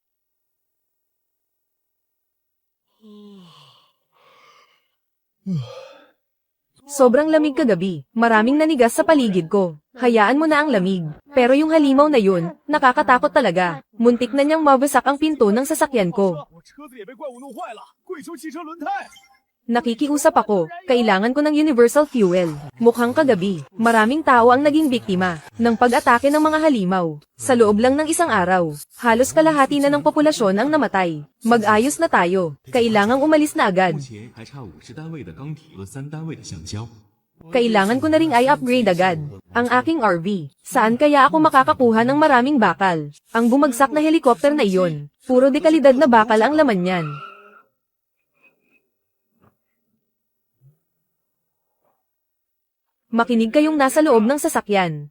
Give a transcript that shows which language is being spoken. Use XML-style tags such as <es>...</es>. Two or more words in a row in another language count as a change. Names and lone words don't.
<tl>Sobrang lamig kagabi. Maraming nanigas sa paligid ko. Hayaan mo na ang lamig. Pero yung halimaw na yun, nakakatakot talaga. Muntik na niyang mabasak ang pinto ng sasakyan ko.</tl> <zh>我车子也被怪物弄坏了，跪求汽车轮胎。</zh> <tl>Nakikiusap ako, kailangan ko ng</tl> <en>universal fuel.</en> <tl>Mukhang kagabi, maraming tao ang naging biktima ng pag-atake ng mga halimaw. Sa loob lang ng isang araw, halos kalahati na ng populasyon ang namatay. Mag-ayos na tayo. Kailangang umalis na agad.</tl> <zh>目前还差50单位的钢体和3单位的橡胶。</zh> <tl>Kailangan ko na ring i-upgrade agad ang aking RV. Saan kaya ako makakakuha ng maraming bakal? Ang bumagsak na helicopter na iyon, puro dekalidad na bakal ang laman niyan. Makinig kayong nasa loob ng sasakyan.</tl>